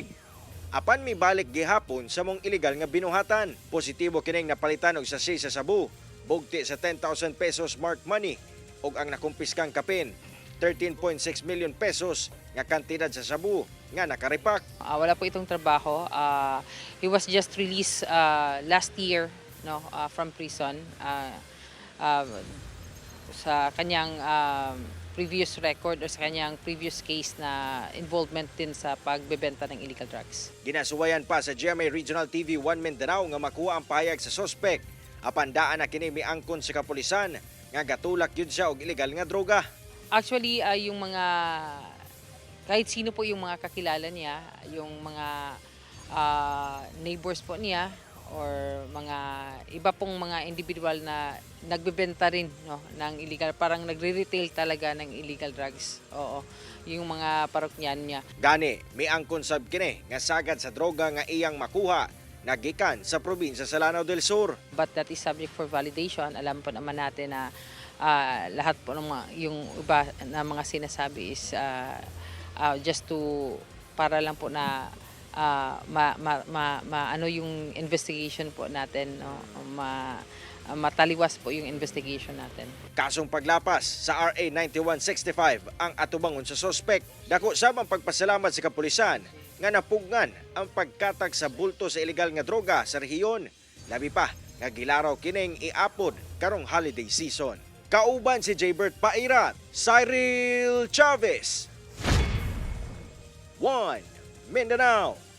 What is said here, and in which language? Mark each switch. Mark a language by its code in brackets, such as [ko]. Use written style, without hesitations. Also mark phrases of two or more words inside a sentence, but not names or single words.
[ceb] Apan mi balik gihapon sa mong illegal nga binuhatan. Positibo kining napalitan og sachet sa sabu, bugti sa 10,000 pesos [en] marked money [ceb] ug ang nakumpiskang kapin 13.6 million pesos nga kantidad sa sabu nga nakaripak. [tl] Wala po itong trabaho. [en] He was just released last year, no, from prison [tl] sa kanyang [en] previous record [tl] o sa kanyang [en] previous case [tl] na involvement din sa pagbebenta ng [en] illegal drugs. [ceb] Ginasuwayan pa sa GMA Regional TV 1 Mindanao nga makuha ang payag sa sospek. Apan daan na kini miangkon sa kapulisan nga gatulak yun siya og illegal nga droga. [tl] Actually, yung mga kahit sino po yung mga kakilala niya, yung mga neighbors po niya or mga iba pong mga individual na nagbebenta rin, no, ng illegal, parang nagre-retail talaga ng [en] illegal drugs. [tl] Oo, yung mga paroknyan niya. [ceb] Gani, miangkon sab kini nga sagad sa droga nga iyang makuha nagikan sa probinsya sa Lanao del Sur. [en] But that is subject for validation. [tl] Alam po naman natin na lahat po ng yung iba na mga sinasabi [en] is just to [tl] para lang po na ano yung investigation po natin, no? Mataliwas po yung investigation natin. [ceb] Kasong paglapas sa RA 9165 ang atubangon sa sospek. Dako sabang pagpasalamat sa kapulisan nga napugnan ang pagkatag sa bulto sa ilegal nga droga sa rehiyon. Labi pa nga gilaraw kining iapod karong holiday season. Kauban si Jaybert Pairat, Cyril Chavez, 1 Mindanao.